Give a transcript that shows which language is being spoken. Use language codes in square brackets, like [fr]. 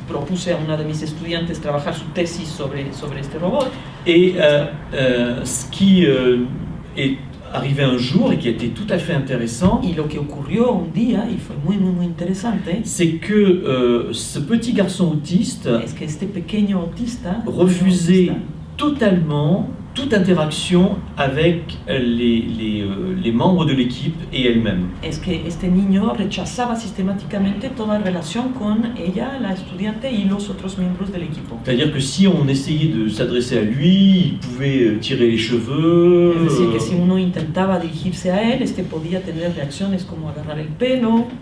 [es] Propuse a una de mis estudiantes trabajar su tesis sobre este robot. [fr] Et ce qui est arrivé un jour et qui a été tout à fait intéressant, [es] Y lo que ocurrió un día, y fue muy interesante, [fr] c'est que ce petit garçon autiste [es] es que este pequeño autista [fr] refusait totalement toute interaction avec les membres de l'équipe et elle-même. [es] es que este niño rechazaba sistemáticamente toda relación con ella, la estudiante, y los otros miembros del equipo. [fr] C'est-à-dire que si on essayait de s'adresser à lui, il pouvait tirer les cheveux. [es] Es decir, que si uno intentaba dirigirse a él, podía tener reacciones como agarrar el pelo.